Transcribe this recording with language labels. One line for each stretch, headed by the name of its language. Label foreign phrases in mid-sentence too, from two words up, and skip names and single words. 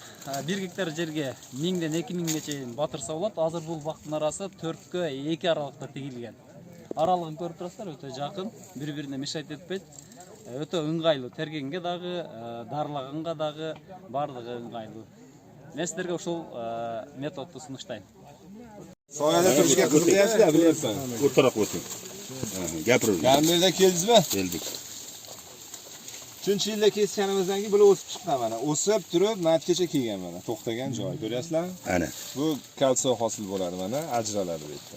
Kyrgyz: 1 гектар жерге 1000ден 2000ге чейин батырса болот. Азыр бул бактын арасы 4кө 2 аралыкта тигилген. Аралыгын көрүп турасыздар, өтө жакын, бири-бирине мешайт этпейт. Өтө ыңгайлуу, тергенге дагы, дарылаганга дагы бардыгы ыңгайлуу. Мен сиздерге ушул методду сунуштайм.
Uzbek: Soyada turishga qiziqyapsizlar, bilyapsan. O'rtaroq o'ting. Gapiring. Garmiyada keldingizmi? Keldik. 3-yilda kesganimizdan keyin bular o'sib chiqqan mana. O'sib turib, natgacha kelgan mana. To'xtagan joy. Ko'ryapsizlarmi? Ana. Bu kalsiy hosil bo'ladi mana, ajraladi bu yerda.